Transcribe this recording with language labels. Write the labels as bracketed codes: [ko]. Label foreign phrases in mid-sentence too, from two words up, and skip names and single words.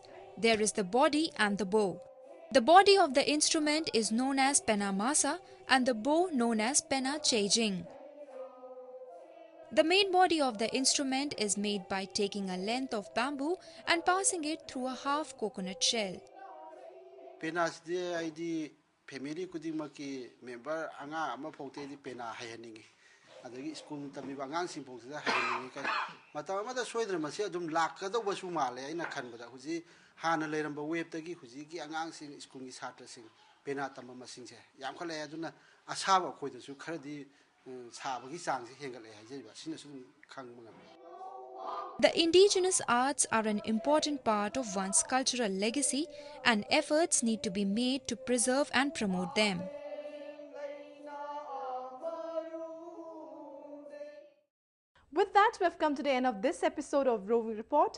[en] There is the body and the bow. The body of the instrument is known as [mni] penna masa [en] and the bow known as [mni] penna chejing. [en] The main body of the instrument is made by taking a length of bamboo and passing it through a half coconut shell. [mni] Penna ID family kudimaki member anga ama phote di penna hayaningi. Adagi school tamiba ngang simpong sida hayaningi kan. Matama da soidra masi adum lakada wasu male aina khanbada huji hana leiramba web tagi huji ki angang sing school gi satra sing penna tamama sing se yam khale aduna asaba khoida su kharadi [en] The indigenous arts are an important part of one's cultural legacy, and efforts need to be made to preserve and promote them. With that, we have come to the end of this episode of Roving Report.